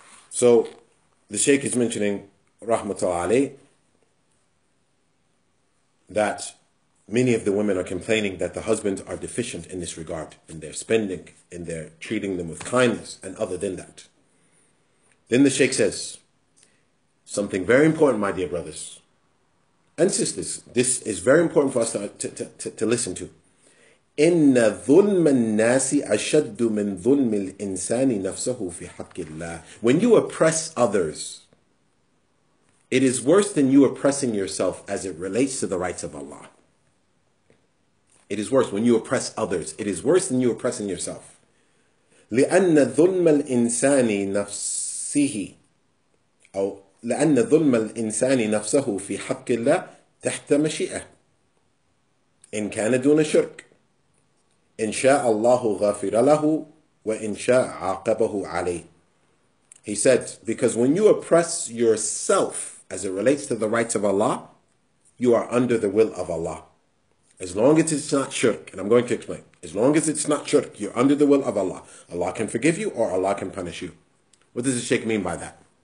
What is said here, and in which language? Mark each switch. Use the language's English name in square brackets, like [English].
[English] So the Shaykh is mentioning, rahmatullah alayh, that many of the women are complaining that the husbands are deficient in this regard, in their spending, in their treating them with kindness, and other than that. Then the Shaykh says, something very important, my dear brothers and sisters. This is very important for us to listen to. [Arabic] إن ظلم الناس أشد من ظلم الإنسان نفسه في حق الله. [English] When you oppress others, it is worse than you oppressing yourself as it relates to the rights of Allah. It is worse when you oppress others. It is worse than you oppressing yourself. [Arabic] لأن ظلم الإنسان نفسه أو لأن ظلم الإنسان نفسه في حق الله تحت مشيئة إن كان دون شرك إن شاء الله غافر له وإن شاء عاقبه عليه. [English] He said, because when you oppress yourself as it relates to the rights of Allah, you are under the will of Allah. As long as it's not shirk, and I'm going to explain, as long as it's not shirk, you're under the will of Allah. Allah can forgive you or Allah can punish you. What does the Shaykh mean by that?